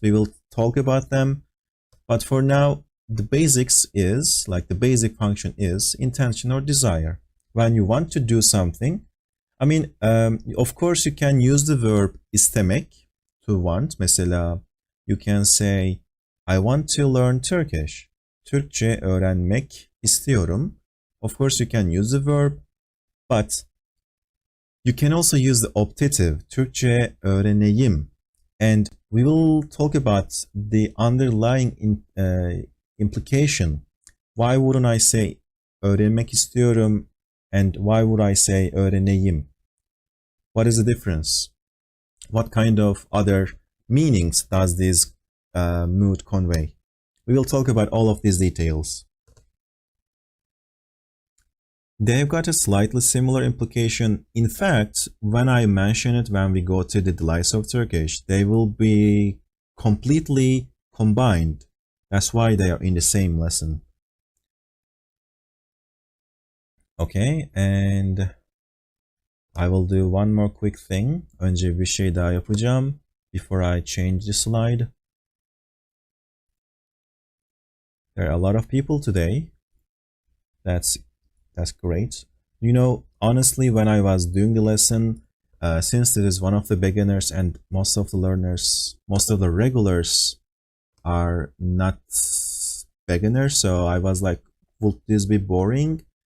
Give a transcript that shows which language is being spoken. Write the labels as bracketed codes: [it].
[en] We will talk about them. But for now, the basics is, like the basic function is intention or desire. When you want to do something, I mean, of course, you can use the verb istemek to want. Mesela, you can say, I want to learn Turkish. [tr] Türkçe öğrenmek istiyorum. [en] Of course, you can use the verb, but you can also use the optative, Türkçe öğreneyim. And we will talk about the underlying implication. Why wouldn't I say öğrenmek istiyorum and why would I say öğreneyim? What is the difference? What kind of other meanings does this mood convey? We will talk about all of these details. They've got a slightly similar implication. In fact, when I mention it, when we go to the delights of Turkish, they will be completely combined. That's why they are in the same lesson. Okay, and I will do one more quick thing. [tr] Önce bir şey daha yapacağım [en] before I change the slide. There are a lot of people today. That's great. You know, honestly, when I was doing the lesson, since this is one of the beginners and most of the learners, most of the regulars are not beginners, so I was like, would this be boring?